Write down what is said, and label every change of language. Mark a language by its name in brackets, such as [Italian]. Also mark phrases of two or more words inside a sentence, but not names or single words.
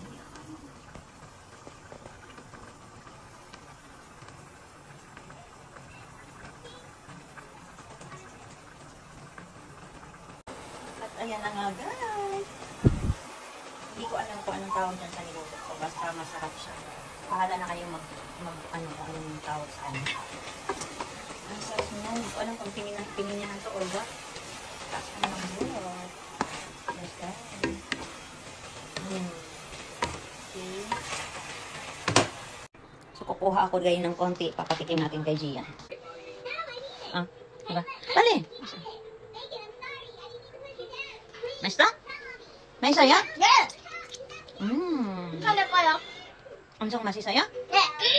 [Filipino] At ayan na nga guys. Hindi ko alam kung anong tawag dyan sa niluto ko. Basta masarap siya. Bahala na kayong ano kung anong tawag sa ano. Ang sarap niya. Hindi ko alam kung pininyahan to [English] or what. Taas ka naman bulot. Yes guys. Okay. [Filipino] So kukuha ako guys ng konti. Papatikim natin kay Gia. Ah, diba? Dali! [Korean] 맛있어? 맛있어요? 네. 음. 할까요? 엄청 맛있어요? 네.